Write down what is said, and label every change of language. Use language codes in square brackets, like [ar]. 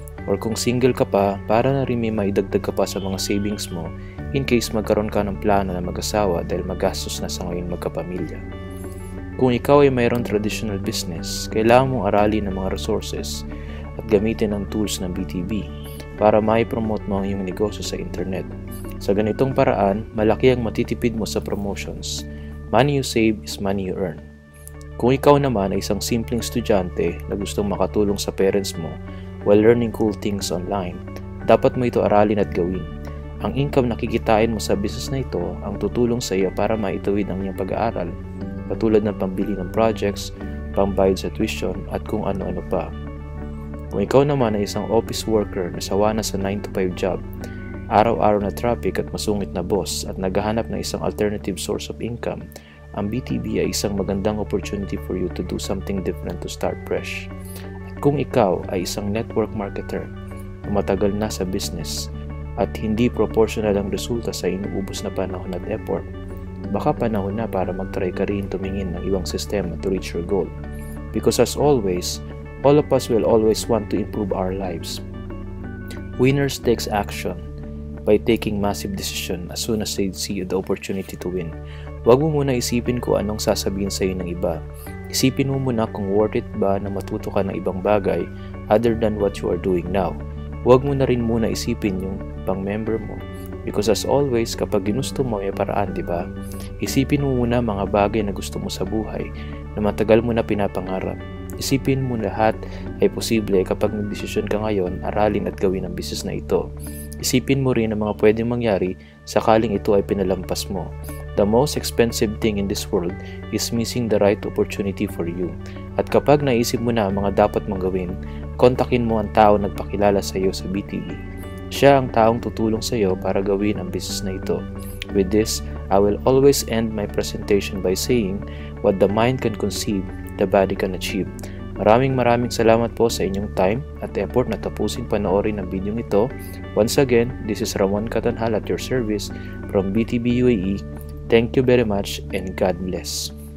[tl] Or kung single ka pa, para na rin may maidagdag ka pa sa mga savings mo in case magkaroon ka ng plano na mag-asawa dahil magastos na sa ngayon magkapamilya. Kung ikaw ay mayroong traditional business, kailangan mong aralin ang mga resources at gamitin ang tools ng BTB para mai-promote mo ang iyong negosyo sa internet. Sa ganitong paraan, malaki ang matitipid mo sa promotions. [en] Money you save is money you earn. [tl] Kung ikaw naman ay isang simpleng estudyante na gustong makatulong sa parents mo while learning cool things online, dapat mo ito aralin at gawin. Ang income na kikitain mo sa business na ito ang tutulong sa iyo para maituwid ang iyong pag-aaral, katulad ng pambili ng projects, pambayad sa tuition at kung ano-ano pa. Kung ikaw naman ay isang office worker na sawa na sa 9-to-5 job, araw-araw na traffic at masungit na boss at naghahanap ng isang alternative source of income, ang BTB ay isang magandang opportunity for you to do something different to start fresh. At kung ikaw ay isang network marketer na matagal na sa business at hindi proportional ang resulta sa inuubos na panahon at effort, baka panahon na para mag-try ka rin tumingin ng ibang sistema to reach your goal. [en] Because as always, all of us will always want to improve our lives. Winners takes action by taking massive decision as soon as they see the opportunity to win. [tl] Huwag mo muna isipin kung anong sasabihin sa iyo ng iba. Isipin mo muna kung worth it ba na matuto ka ng ibang bagay other than what you are doing now. Huwag mo na rin muna isipin yung pang-member mo. Because as always, kapag ginusto mo may paraan, di ba? Isipin mo muna mga bagay na gusto mo sa buhay na matagal mo na pinapangarap. Isipin mo lahat ay posible kapag nagdesisyon ka ngayon, aralin at gawin ang business na ito. Isipin mo rin ang mga pwedeng mangyari sakaling ito ay pinalampas mo. [en] The most expensive thing in this world is missing the right opportunity for you. [tl] At kapag naisip mo na ang mga dapat mong gawin, kontakin mo ang tao nagpakilala sa iyo sa BTE. Siya ang taong tutulong sa iyo para gawin ang business na ito. [en] With this, I will always end my presentation by saying, what the mind can conceive, the body can achieve. [tl] Maraming salamat po sa inyong time at effort na tapusin panoorin ang video ito. [en] Once again, this is Ramon Catanhal at your service from BTB UAE. Thank you very much and God bless.